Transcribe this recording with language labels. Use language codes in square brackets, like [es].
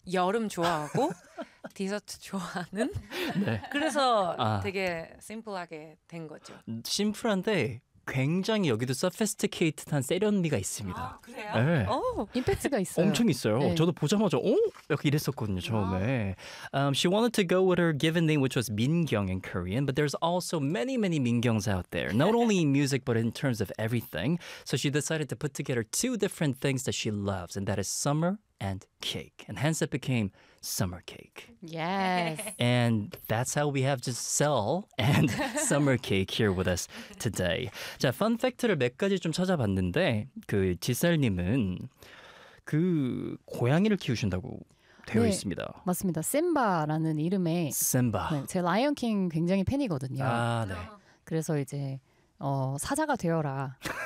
[ko] 여름 좋아하고 디저트 좋아하는. 네. 그래서 되게 심플하게 된 거죠. 심플한데 굉장히 여기도 소피스티케이트한 세련미가 있습니다. 아, 그래요? 네. 오, 임팩트가 있어요. 엄청 있어요. 네. 저도 보자마자 오? 이렇게 이랬었거든요, 처음에. [en] She wanted to go with her given name, which was 민경 in Korean, but there's also many, many 민경s out there. Not only in music, but in terms of everything. So she decided to put together two different things that she loves, and that is summer and cake. And hence it became summer cake. Yes. And that's how we have Giselle and summer cake here with us today. [ko] 자, 펀팩트를 몇 가지 좀 찾아봤는데 그 지셀님은 그 고양이를 키우신다고 되어 네, 있습니다. 맞습니다. 심바라는 이름의 심바. 네, 제 라이언 킹 굉장히 팬이거든요. 아, 네. 그래서 이제 사자가 되어라.